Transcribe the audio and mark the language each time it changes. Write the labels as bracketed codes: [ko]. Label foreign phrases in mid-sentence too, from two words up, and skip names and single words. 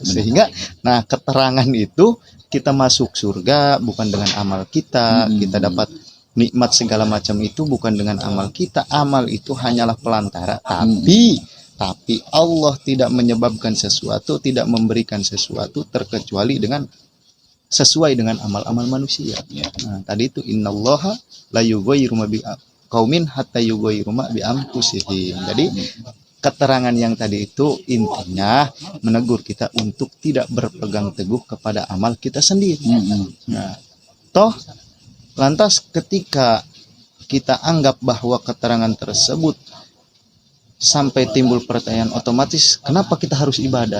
[id] Sehingga nah keterangan itu kita masuk surga bukan dengan amal kita, kita dapat nikmat segala macam itu bukan dengan amal kita. Amal itu hanyalah pelantara, tapi Allah tidak menyebabkan sesuatu, tidak memberikan sesuatu terkecuali dengan sesuai dengan amal-amal manusia. Nah, tadi itu [ar] إن الله لا يغير ما بقوم حتى يغير ما بأنفسهم. [id] Jadi keterangan yang tadi itu intinya menegur kita untuk tidak berpegang teguh kepada amal kita sendiri. Nah, toh lantas ketika kita anggap bahwa keterangan tersebut sampai timbul pertanyaan otomatis, kenapa kita harus ibadah?